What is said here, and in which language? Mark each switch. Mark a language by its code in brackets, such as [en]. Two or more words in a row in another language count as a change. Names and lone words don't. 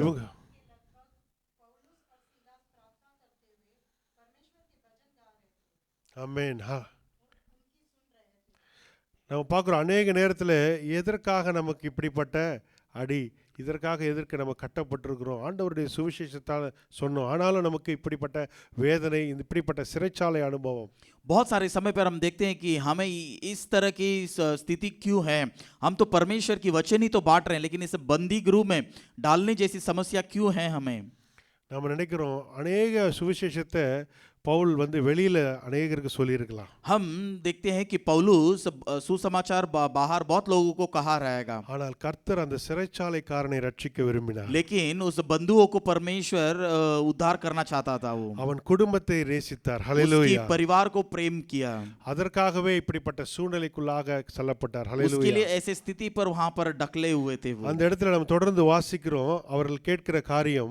[ta] இவங்க ஆமென். நம்ம பார்க்குறோம் அநேக நேரத்தில் எதற்காக நமக்கு இப்படிப்பட்ட அடி, எதற்கு நம்ம கட்டப்பட்டிருக்கிறோம், ஆண்டவருடைய சுவிசேஷத்தால் சொன்னோம், ஆனாலும் நமக்கு இப்படிப்பட்ட வேதனை, இப்படிப்பட்ட சிறைச்சாலை அனுபவம். [hi] बहुत सारे समय पर हम देखते हैं कि हमें इस तरह की स्थिति क्यों है। हम तो परमेश्वर की वचन ही तो बांट रहे हैं, लेकिन इसे बंदी गृह में डालने जैसी समस्या क्यों है हमें। [ta] நம்ம நினைக்கிறோம் அநேக சுவிசேஷத்தை பவுல் வெளியில் அநேகருக்கு சொல்லியிருக்கலாம். [hi] हम देखते हैं कि पौलुस सुसमाचार बाहर बहुत लोगों को कहा रहेगा, [ta] ஆனால் கர்த்தர் அந்த சிறைச்சாலைக்காரனை ரட்சிக்க விரும்பினார். [hi] लेकिन उस बंधुओं को परमेश्वर उद्धार करना चाहता था। वो [ta] அவன் குடும்பத்தை நேசித்தார். [hi] उसकी [ta] ஹalleluya. [hi] परिवार को प्रेम किया, [ta] அதற்காகவே இப்படிப்பட்ட சூழ்நிலைக்குள்ளாக செல்லப்பட்டார். [hi] उसके [ta] ஹalleluya. [hi] लिए ऐसे स्थिति पर वहां पर ढकले हुए थे वो। [ta] அந்த இடத்துல நம்ம தொடர்ந்து வாசிக்கிறோம், அவர்கள் கேட்கிற காரியம்,